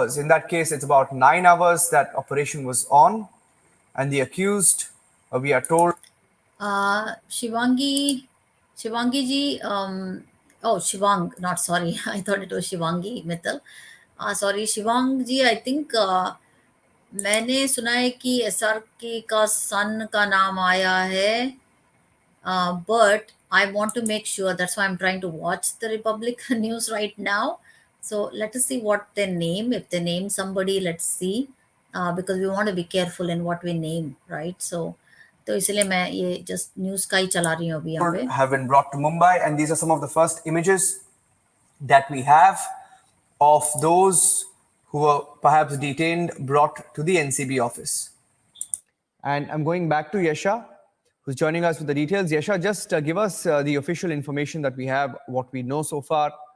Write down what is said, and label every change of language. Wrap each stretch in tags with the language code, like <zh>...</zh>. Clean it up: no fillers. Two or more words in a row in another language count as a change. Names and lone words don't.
<en>In that case, it's about 9 hours that operation was on. And the accused, we are told... Shivangi ji, Shivang, not sorry. I thought it was Shivangi Mittal. Sorry, Shivang ji, I think</en> <hi>मैंने सुना है कि SRK का son का नाम आया है,</hi> <en>but I want to make sure. That's why I'm trying to watch the Republic news right now. So let us see what they name. If they name somebody, let's see, because we want to be careful in what we name, right?</en> <hi>So तो इसलिए मैं ये</hi> <en>just news</en> <hi>का ही चला रही हूँ अभी यहाँ पे.</hi> <en>have been brought to Mumbai, and these are some of the first images that we have of those who were perhaps detained, brought to the NCB office. And I'm going back to Yesha, who's joining us with the details. Yesha, just give us the official information that we have, what we know so far.</en>